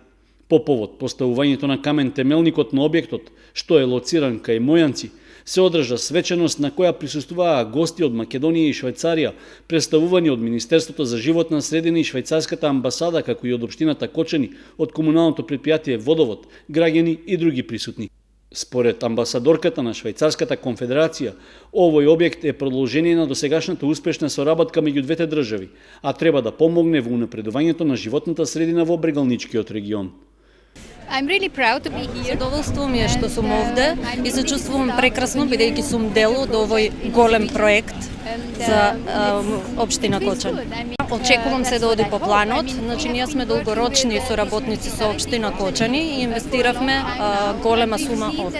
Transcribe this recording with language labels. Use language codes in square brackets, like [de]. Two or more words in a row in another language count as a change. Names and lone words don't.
[mk] По повод поставувањето на камен темелникот на објектот, што е лоциран кај Мојанци, се одржа свеченост на која присуствуваа гости од Македонија и Швајцарија, представувани од Министерството за животна средина и Швајцарската амбасада, како и од општината Кочани, од комуналното претпријатие Водовод, граѓани и други присутни. Според амбасадорката на Швајцарската конфедерација, овој објект е продолжение на досегашната успешна соработка меѓу двете држави, а треба да помогне во унапредувањето на животната средина во Брегалничкиот регион. [en] I'm really proud to be here. [mk] Задоволство ми е што сум овде и се чувствувам прекрасно бидејќи сум дел од овој голем проект за општина Кочани. Очекувам се да оди по планот, значи ние сме долгорочни соработници со општина Кочани и инвестиравме голема сума овде.